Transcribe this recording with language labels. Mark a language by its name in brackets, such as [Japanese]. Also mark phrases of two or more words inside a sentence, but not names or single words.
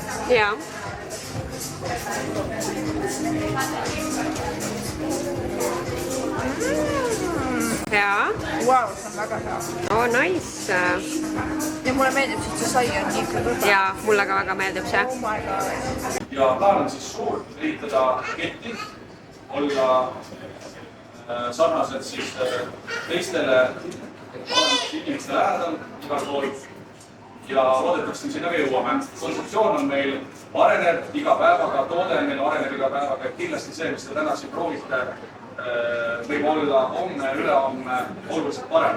[Estonian] Jaa. Hea. Wow, see on väga hea. [English] Oh, nice. [Estonian] Ja mulle meeldib, et see sai on nii kõrba. Jaa, mulle ka väga meeldib see. [English] Oh my god. [Estonian] Ja plaan on siis suur ehitada ketti, olla sarnaselt siis teistele inimeste lähedal igal pool ja loodetavasti sinna ka jõuame. Konstruktsioon on meil areneb iga päevaga, toode meil areneb iga päevaga, et kindlasti see, mis te täna siin proovite, võib olla homme, ülehomme oluliselt parem.